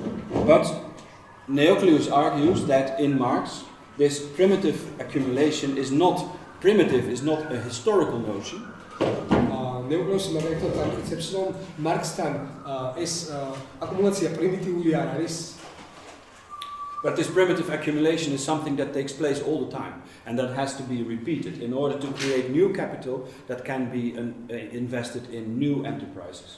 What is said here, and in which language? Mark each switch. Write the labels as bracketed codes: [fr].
[en] But Neocleus argues that in Marx, this primitive accumulation is not primitive, is not a historical notion. [ka] ნეოკლეუსი მაგალითად ამტკიცებს, რომ მარქსთან ეს აკუმულაცია პრიმიტიული არ არის. [en] But this primitive accumulation is something that takes place all the time and that has to be repeated in order to create new capital that can be invested in new enterprises.